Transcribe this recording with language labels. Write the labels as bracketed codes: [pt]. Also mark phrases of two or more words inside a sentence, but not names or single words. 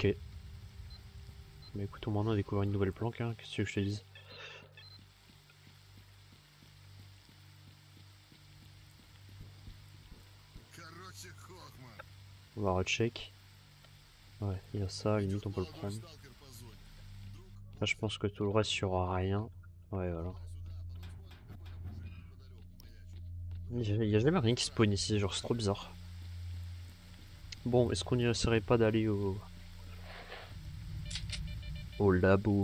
[fr] Mais écoute, on m'en a découvert une nouvelle planque, hein. Qu'est-ce que tu veux que je te dise? [ru] Короче, Хохма. [fr] On va recheck. Ouais, il y a ça, à la limite, on peut le prendre. [ru] Сталкер по зоне. [fr] Là, je pense que tout le reste, il y aura rien. Ouais, voilà. Il y a jamais rien qui spawn ici, genre, c'est trop bizarre. Bon, est-ce qu'on n'y essaierait pas d'aller au labo?